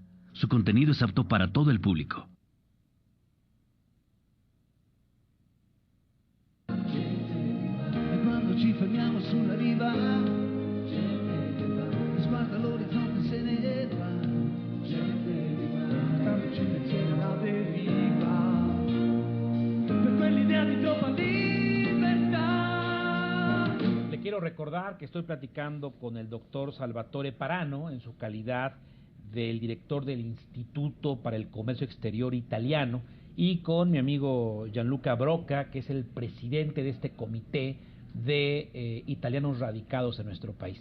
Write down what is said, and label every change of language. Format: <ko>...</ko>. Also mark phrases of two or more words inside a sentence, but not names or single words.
<es>Su contenido es apto para todo el público.</es> <it>E quando ci fermiamo sulla riva, sguarda l'orizzonte se ne va, portandoci insieme alla deriva, per quell'idea di doppia libertà.</it> <es>Le quiero recordar que estoy platicando con el doctor Salvatore Parano en su calidad del director del Instituto para el Comercio Exterior Italiano y con mi amigo Gianluca Brocca, que es el presidente de este comité de italianos radicados en nuestro país.</es>